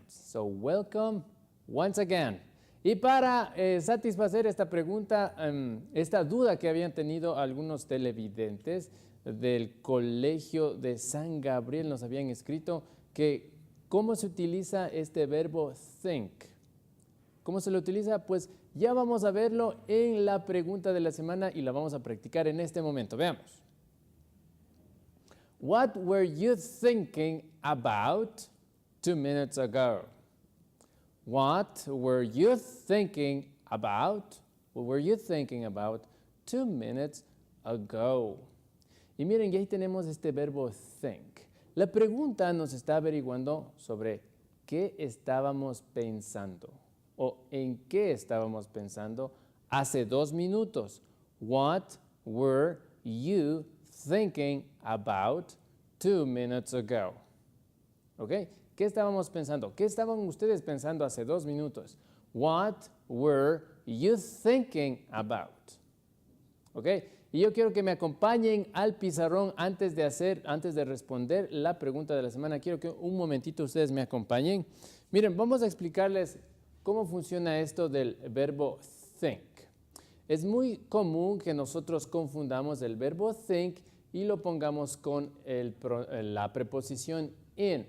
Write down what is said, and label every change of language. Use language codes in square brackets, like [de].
[en] So, welcome once again. [es] Y para satisfacer esta pregunta, esta duda que habían tenido algunos televidentes del Colegio de San Gabriel, nos habían escrito que ¿cómo se utiliza este verbo think? ¿Cómo se lo utiliza? Pues ya vamos a verlo en la pregunta de la semana y la vamos a practicar en este momento. Veamos. [en] What were you thinking about 2 minutes ago? What were you thinking about? What were you thinking about 2 minutes ago? [es] Y miren, y ahí tenemos este verbo think. La pregunta nos está averiguando sobre qué estábamos pensando o en qué estábamos pensando hace 2 minutos. [en] What were you thinking about 2 minutes ago? [es] ¿Ok? ¿Qué estábamos pensando? ¿Qué estaban ustedes pensando hace 2 minutos? [en] What were you thinking about? [es] ¿Ok? Y yo quiero que me acompañen al pizarrón antes de responder la pregunta de la semana. Quiero que un momentito ustedes me acompañen. Miren, vamos a explicarles cómo funciona esto del verbo think. Es muy común que nosotros confundamos el verbo think y lo pongamos con la preposición in.